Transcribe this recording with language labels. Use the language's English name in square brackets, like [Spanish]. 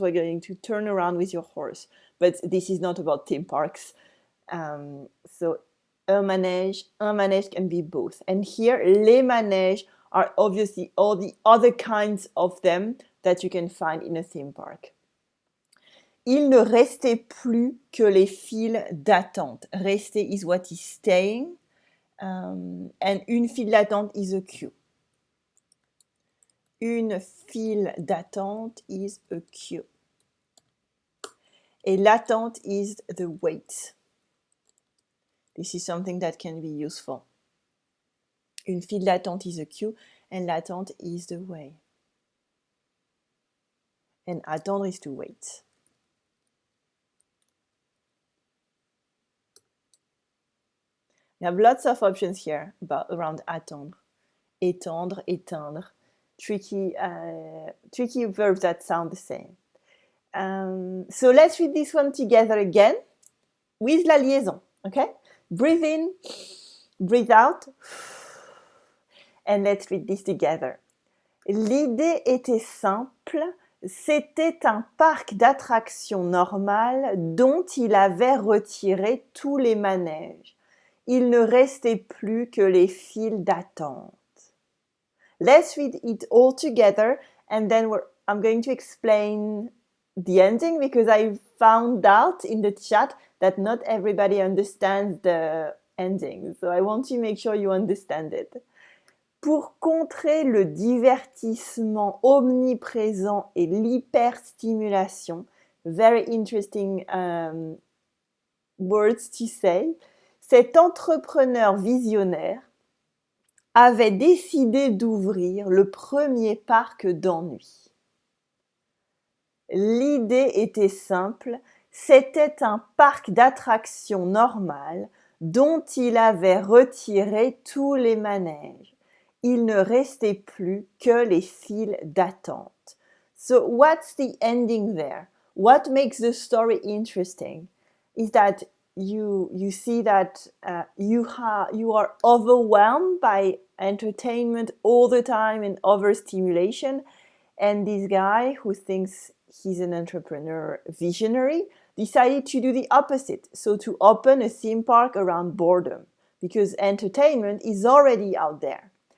[English] We're going to turn around with your horse. But this is not about theme parks. So un manège can be both. And here, les manèges are obviously all the other kinds of them that you can find in a theme park. [French] Il ne restait plus que les files d'attente. [English] Rester is what is staying. And une file d'attente is a queue. Une file d'attente is a queue. Et l'attente is the wait. This is something that can be useful. Une file d'attente is a queue, and l'attente is the way. And attendre is to wait. You have lots of options here around attendre. Étendre, éteindre. Tricky verbs that sound the same. So let's read this one together again with la liaison, okay? Breathe in, breathe out, and let's read this together. [French] L'idée était simple, c'était un parc d'attractions normal dont il avait retiré tous les manèges. Il ne restait plus que les files d'attente. [English] Let's read it all together, and then I'm going to explain the ending, because I found out in the chat that not everybody understands the ending. So I want to make sure you understand it. [French] Pour contrer le divertissement omniprésent et l'hyperstimulation, [English] very interesting words to say, [French] cet entrepreneur visionnaire avait décidé d'ouvrir le premier parc d'ennui. L'idée était simple, c'était un parc d'attractions normal dont il avait retiré tous les manèges. Il ne restait plus que les files d'attente. [English] So what's the ending there? What makes the story interesting is that you see that you are overwhelmed by entertainment all the time and overstimulation, and this guy who thinks he's an entrepreneur visionary decided to do the opposite, so to open a theme park around boredom, because entertainment is already out there.